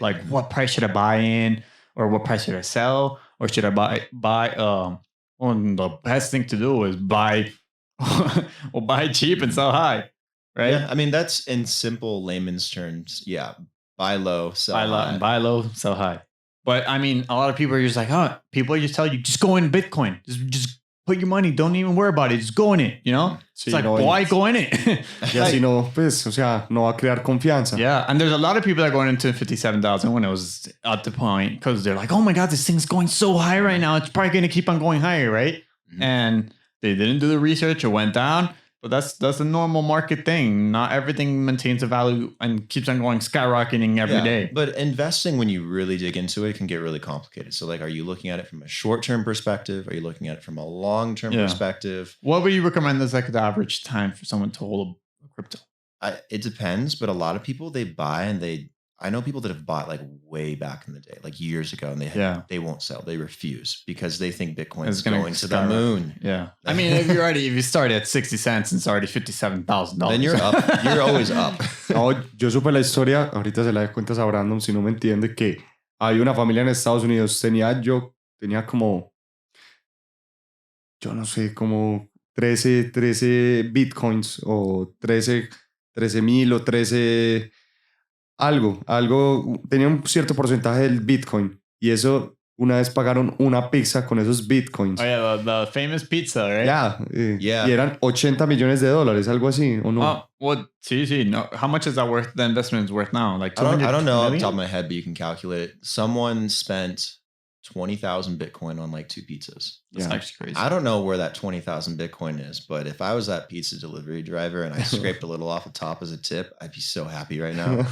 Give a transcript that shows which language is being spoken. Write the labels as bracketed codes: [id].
[en] Like what price should I buy in, or what price should I sell, or should I buy the best thing to do is buy cheap and sell high, right? Yeah, that's in simple layman's terms. Yeah, buy low, sell high. Buy low, sell high. But a lot of people are just like, people just tell you, just go in Bitcoin. Just put your money, don't even worry about it, just go in it, you know? [es] Sí, [en] it's like, no, why go in it? [es] Y así no, pues, o sea, no va a crear confianza. [en] Yeah, and there's a lot of people that are going into 57,000 when it was at the point because they're like, oh my God, this thing's going so high right now. It's probably going to keep on going higher, right? Mm-hmm. And they didn't do the research. It went down. But that's a normal market thing. Not everything maintains a value and keeps on going skyrocketing every day. But investing, when you really dig into it, can get really complicated. So like, are you looking at it from a short-term perspective? Are you looking at it from a long-term perspective? What would you recommend as like the average time for someone to hold a crypto? It depends, but a lot of people, they buy and I know people that have bought like way back in the day, like years ago, and they won't sell. They refuse because they think Bitcoin is going to the moon. Yeah. I mean, if you start at 60 cents and it's already $57,000. Then you're up. You're always up. [es] No, yo supe la historia, ahorita se la cuentas a Brandon si no me entiende, que hay una familia en Estados Unidos, tenía como, yo no sé, como 13 bitcoins o 13,000 o 13... Algo, tenía un cierto porcentaje del Bitcoin y eso una vez pagaron una pizza con esos Bitcoins. [en] Oh yeah, the famous pizza, right? [es] Yeah. Y eran $80 millones, algo así, ¿o no? Sí, no. [en] How much is that worth? The investment is worth now? Like I don't know off the top of my head, but you can calculate it. Someone spent 20,000 Bitcoin on like 2 pizzas. That's actually crazy. I don't know where that 20,000 Bitcoin is, but if I was that pizza delivery driver and I scraped a little off the top as a tip, I'd be so happy right now.